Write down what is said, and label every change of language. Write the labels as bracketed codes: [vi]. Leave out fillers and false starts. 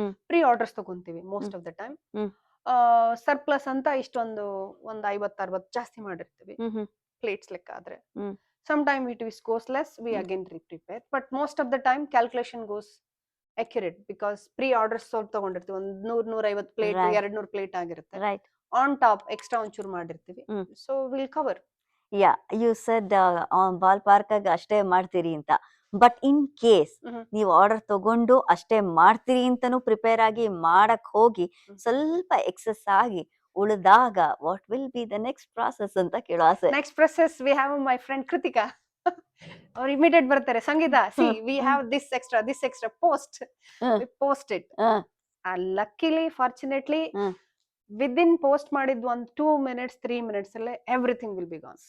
[kn] Pre orders ತಗೊಂತೀವಿ most of the time. Surplus ಅಂತ ಇಷ್ಟೊಂದು ಒಂದು 50-60 ಜಾಸ್ತಿ ಮಾಡಿರ್ತೀವಿ. ಪ್ಲೇಟ್ಸ್ ಲೆಕ್ಕ ಆದ್ರೆ. ಹ್ಮ್. [en] Sometime it is goes less, we again prepare. But most of the time calculation goes accurate because pre-orders [kn] ತಗೊಂಡಿರ್ತೀವಿ. ಒಂದ್ 100-150 plate, [en] Right. [kn] 200 plate ಆಗಿರುತ್ತೆ. [en] Right. On top extra [kn] ಒಂಚೂರು ಮಾಡಿರ್ತೀವಿ. [en] So we'll cover. Yeah you said ballpark [kn] ಆಗಿ ಅಷ್ಟೇ ಮಾಡ್ತೀರಿ ಅಂತ. But in case ನೀವು order ತಗೊಂಡು ಅಷ್ಟೇ ಮಾಡ್ತೀರಿ ಅಂತಾನು ಪ್ರಿಪೇರ್ ಆಗಿ ಮಾಡಕ್ ಹೋಗಿ ಸ್ವಲ್ಪ ಎಕ್ಸೆಸ್ ಆಗಿ ಉಳಿದಾಗ [en] what will be the next process [kn] ಅಂತ ಕೇಳೋ ಆಸೆ. [en] Next process we have my friend Kritika. [kn] ಅವ್ರು ಇಮಿಡಿಯೇಟ್ ಬರ್ತಾರೆ, [en] Sangeetha see we have this extra post, we post it. Luckily fortunately within post [kn] ಮಾಡಿದ್ ಒಂದು [en] 2 minutes 3 minutes [kn] ಅಲ್ಲೇ [en] Everything will be gone.